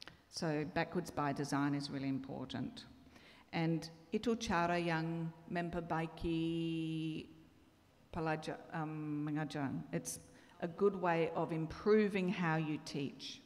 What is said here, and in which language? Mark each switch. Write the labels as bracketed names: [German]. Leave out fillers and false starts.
[English] So backwards by design is really important. [Indonesian] And itu cara yang memperbaiki pengajaran. [English] It's a good way of improving how you teach.